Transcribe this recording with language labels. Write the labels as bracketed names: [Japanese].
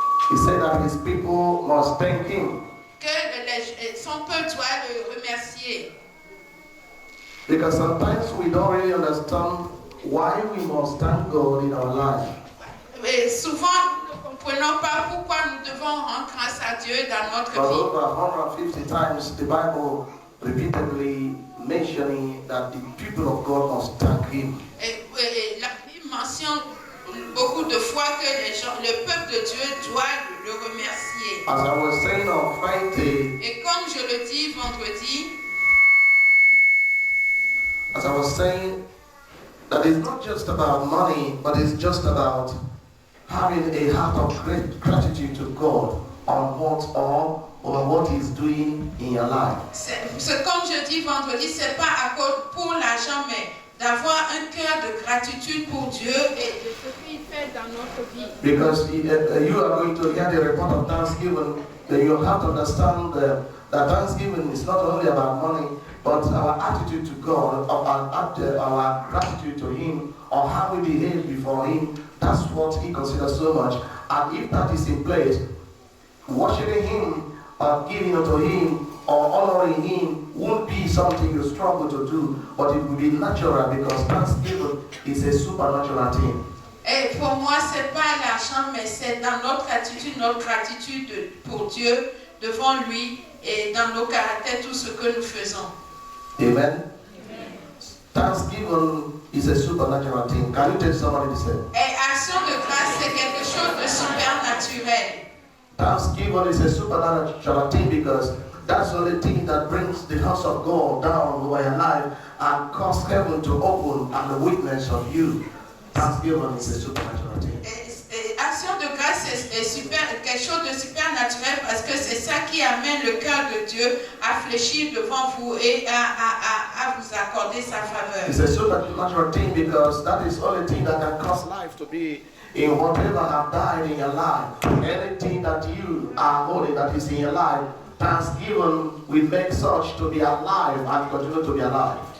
[English] He said that his people must thank him. [French] que son peuple doit le remercier. [English] Because sometimes we don't really understand why we must thank God in our life. [French] Et souvent, nous ne comprenons pas pourquoi nous devons rendre grâce à Dieu dans notre [English] But [French] vie. [English] over 150 times the Bible repeatedly mentioning that the people of God must thank him. [French] Et la Bible mentionne beaucoup de fois que le peuple de Dieu doit le remercier. [English] As I was saying on Friday, [French] Et comme je le dis vendredi, [English] as I was saying, that it's not just about money, but it's just about having a heart of great gratitude to God on what He's doing in your life. [French] c'est comme je dis vendredi, c'est pas à cause pour l'argent, mais d'avoir un cœur de gratitude pour Dieu et de ce qu'il fait dans notre vie. [English] Because you are going to hear the report of Thanksgiving, then you have to understand that Thanksgiving is not only about money, but our attitude to God, our gratitude to Him, or how we behave before Him. That's what He considers so much. And if that is in place, worshiping Him, giving unto Him, or honoring Him won't be something you struggle to do, but it will be natural because Thanksgiving is a supernatural thing. [French] Et pour moi, c'est pas l'argent, mais c'est dans notre attitude, notre gratitude pour Dieu, devant lui et dans nos caractères, tout ce que nous faisons. [English] Amen. Thanksgiving is a supernatural thing. Can you tell somebody to say? [French] Et action de grâce, c'est quelque chose de supernaturel. [English] Thanksgiving is a supernatural thing because that's the only thing that brings the house of God down over your life and cause heaven to open and the witness of you. Thanksgiving is a supernatural thing. [French] Action de grâce, c'est quelque chose de supernaturel parce que c'est ça qui amène le cœur de Dieu à fléchir devant vous et à vous accorder sa faveur. [English] It's a supernatural thing because that is the only thing that can cause life to be in whatever have died in your life. Anything that you are holding that is in your life, Thanksgiving will make such to be alive and continue to be alive.